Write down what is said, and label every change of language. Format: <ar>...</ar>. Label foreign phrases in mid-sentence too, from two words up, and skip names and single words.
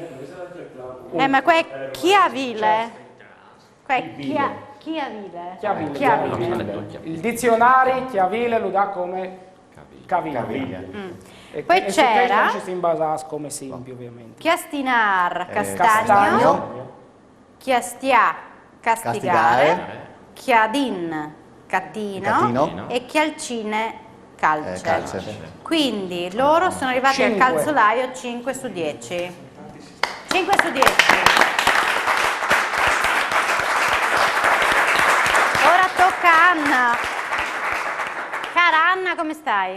<it>Ma qua è chiavile. Qua è chiavile. Chiavile. Il dizionario chiavile lo dà come caviglia. E Poi e su c'era- questo ci si basa come esempio, ovviamente. Chiastinar, castagno. Castagno, Chiastia, castigare. Castigare. Chiadin, cattino. Cattino. E chialcine, calce. calce. Quindi loro sono arrivati al 5. calzolaio 5 su 10. 5 su 10. Ora tocca a Anna. Cara Anna, come stai?</it>